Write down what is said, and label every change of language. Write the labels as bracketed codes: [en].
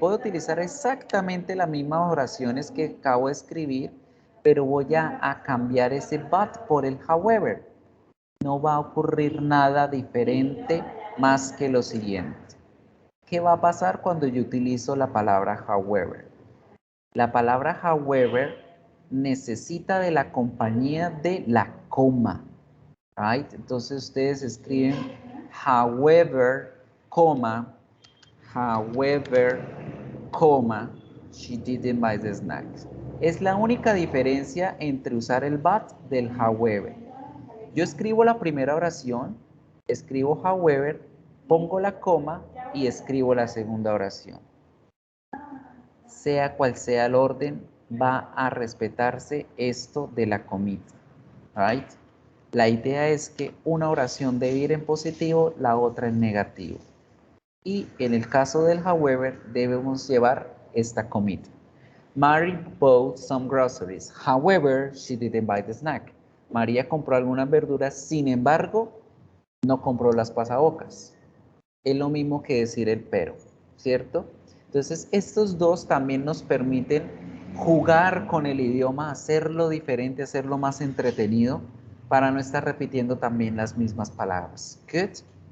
[es] Voy a utilizar exactamente las mismas oraciones que acabo de escribir, pero voy a cambiar ese but por el however. No va a ocurrir nada diferente más que lo siguiente. ¿Qué va a pasar cuando yo utilizo la palabra however? La palabra however necesita de la compañía de la coma. [en] Right? [es] Entonces ustedes escriben however, coma, however, coma, [en] she didn't buy the snacks. [es] Es la única diferencia entre usar el but del however. Yo escribo la primera oración, escribo however, pongo la coma y escribo la segunda oración. Sea cual sea el orden, va a respetarse esto de la comita. [en] Right? [es] La idea es que una oración debe ir en positivo, la otra en negativo. Y en el caso del however, debemos llevar esta comita. [en] Mary bought some groceries. However, she didn't buy the snack. [es] María compró algunas verduras, sin embargo, no compró las pasabocas. Es lo mismo que decir el pero, ¿cierto? Entonces, estos dos también nos permiten jugar con el idioma, hacerlo diferente, hacerlo más entretenido, para no estar repitiendo también las mismas palabras. [en] Good.